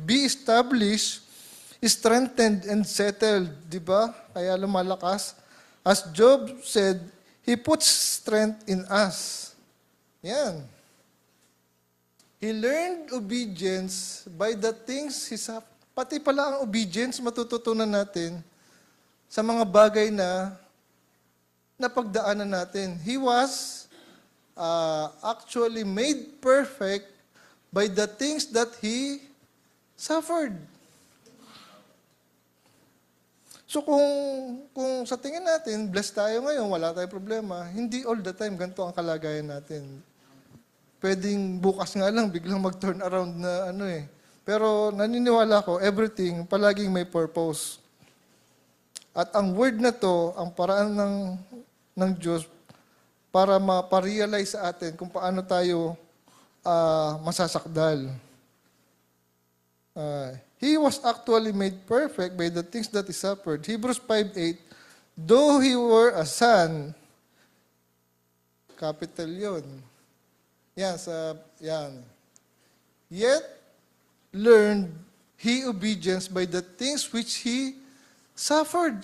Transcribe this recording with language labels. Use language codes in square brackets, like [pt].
[en] Be established, strengthened, and settled. [tl] Diba? Kaya lumalakas. [en] As Job said, He puts strength in us. [tl] Yan. [en] He learned obedience by the things he suffered. [tl] Pati pala ang obedience, matututunan natin sa mga bagay na napagdaanan natin. He was actually made perfect by the things that he suffered. So kung sa tingin natin, blessed tayo ngayon, wala tayong problema, hindi [en] all the time [tl] ganito ang kalagayan natin. Pwedeng bukas nga lang, biglang mag-turn around na ano eh. Pero naniniwala ko, everything, palaging may purpose. At ang word na to, ang paraan ng Diyos para ma-realize sa atin kung paano tayo masasakdal. [en] He was actually made perfect by the things that he suffered. Hebrews 5:8, though he were a son, capital [tl] yun. Yan. [en] Yet, learned he obedience by the things which he suffered.